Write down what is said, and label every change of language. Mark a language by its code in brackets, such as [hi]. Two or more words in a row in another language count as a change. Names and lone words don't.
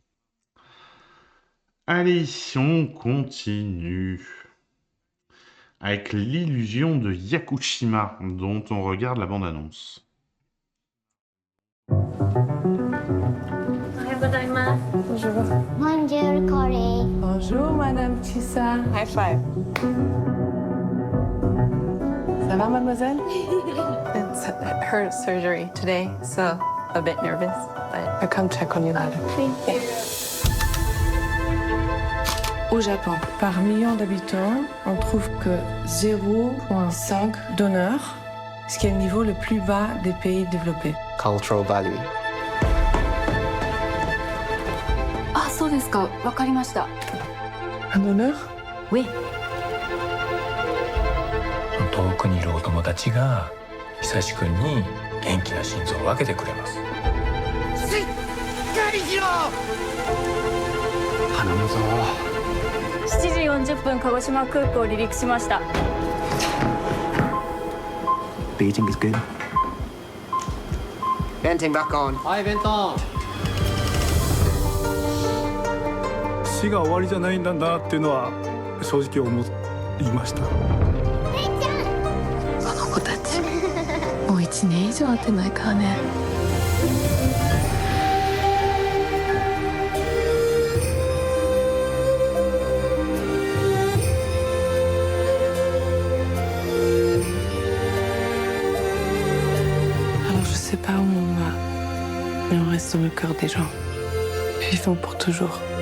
[fr] Allez, on continue avec l'illusion de Yakushima, dont on regarde la bande-annonce. Bonjour. Bonjour, Corey. Bonjour, Madame Tissa. [en] High five. [fr] Ça va, mademoiselle? [en] It's her surgery today, so a bit nervous, but I'll come check on you later. Thank you. [fr] Au Japon, par million d'habitants, on trouve que 0,5 donneurs, ce qui est le niveau le plus bas des pays développés. [en] Cultural value. [ja] Ah, そうですか。 [fr] わかりました。Un donneur? Oui. [ja] 遠くにいるお友達が久しくんに元気な心臓を分けてくれます。しっかりしろ。頼むぞ。 7時40分鹿児島空港離陸しました。 [en] Beating is good. Venting back on. [ja] はい、ベントン。死が終わりじゃないんだなっていうのは正直思いました。あの子たちもう1年以上会ってないからね。 [fr] Alors je sais pas où on va, mais on reste dans le cœur des gens, vivant pour toujours.